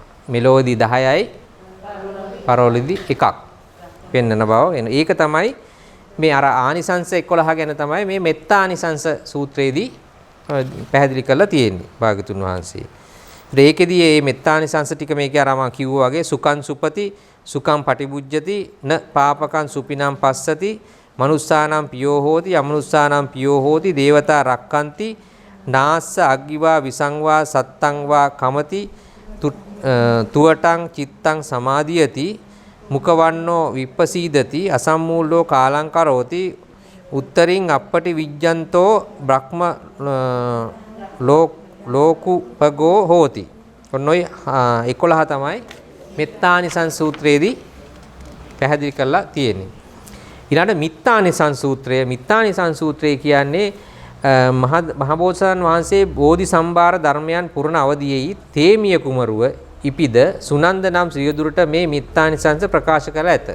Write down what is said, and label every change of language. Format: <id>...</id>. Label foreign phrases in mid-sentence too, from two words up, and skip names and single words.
<si>මෙලෝදී 10යි පරෝලදී 1ක් පෙන්නන බව. ඒක තමයි මේ අර ආනිසංස 11 ගැන තමයි මේ මෙත්තානිසංස සූත්‍රයේදී පැහැදිලි කරලා තියෙන්නේ භාගතුන් වහන්සේ. ඒකෙදී මේ මෙත්තානිසංස ටික මේකේ අර මම කිව්වා වගේ</si> <pi>සුඛං සුපති සුඛං පටිබුජ්ජති න පාපකං සුපිනම් පස්සති මනුස්සානම් පියෝ හෝති අමනුස්සානම් පියෝ හෝති දේවතා රක්칸ති නාස්ස අග්ගිවා විසංවා සත්තං වා කමති තුවටං චිත්තං සමාධියති මුඛවන්නෝ විප්පසීදති අසම්මූලෝ කාලං කරෝති උත්තරින් අප්පටි විජ්ජන්තෝ බ්‍රහ්ම ලෝකුපගෝ හෝති.</pi> <si>ඔන්නෝයි 11 තමයි මෙත්තානිසං සූත්‍රයේදී පැහැදිලි කරලා තියෙන්නේ. ඊළඟ මිත්තානිසං සූත්‍රය. මිත්තානිසං සූත්‍රය කියන්නේ මහබෝසතාණන් වහන්සේ බෝධි සම්භාර ධර්මයන් පුරණ අවදියේයි තේමිය කුමරුව ඉපිද සුනන්ද නම් සියදුරට මේ මිත්තානිසංස ප්‍රකාශ කර ඇත.</si>